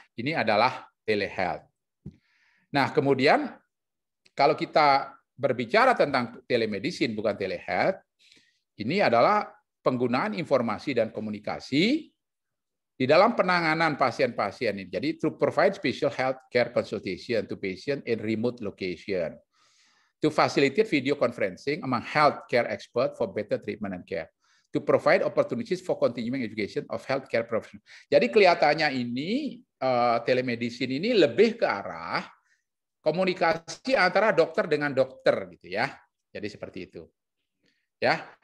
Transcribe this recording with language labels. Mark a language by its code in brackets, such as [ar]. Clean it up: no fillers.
[id] Ini adalah telehealth. Nah kemudian kalau kita berbicara tentang telemedicine bukan telehealth, ini adalah penggunaan informasi dan komunikasi di dalam penanganan pasien-pasien ini. [en] Jadi to provide special health care consultation to patient in remote location, to facilitate video conferencing among health care experts for better treatment and care, to provide opportunities for continuing education of healthcare professionals. [id] Jadi kelihatannya ini telemedicine ini lebih ke arah komunikasi antara dokter dengan dokter gitu ya. Jadi seperti itu. Ya.